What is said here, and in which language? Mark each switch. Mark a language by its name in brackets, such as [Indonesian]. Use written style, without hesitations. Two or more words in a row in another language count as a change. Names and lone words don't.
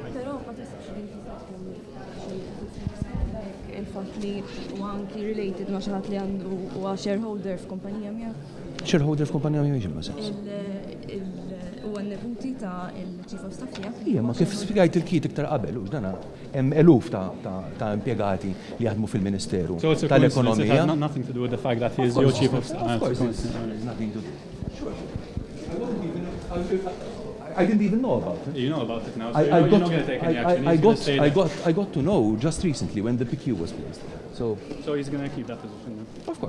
[Maltese] Il-fatt li huwa anki related ma' xi ħadd li għandu huwa shareholder f'kumpanija miegħek. Shareholder f'kumpanija miegħek ma sex. Huwa n-nebuti ta' il- [English] Chief of Staff [Maltese] tiegħek. Ija, ma kif spjegajt il-kit iktar qabel, u x'dana hemm eluf ta' impjegati li jaħdmu fil-Ministeru tal-Ekonomija. [English] It has nothing to do with the fact that he is your Chief of Staff. Of course, nothing to do. Sure. I didn't even know about it. You know about it now, so you're not going to take any action. I got to know just recently when the PQ was placed. So he's going to keep that position then?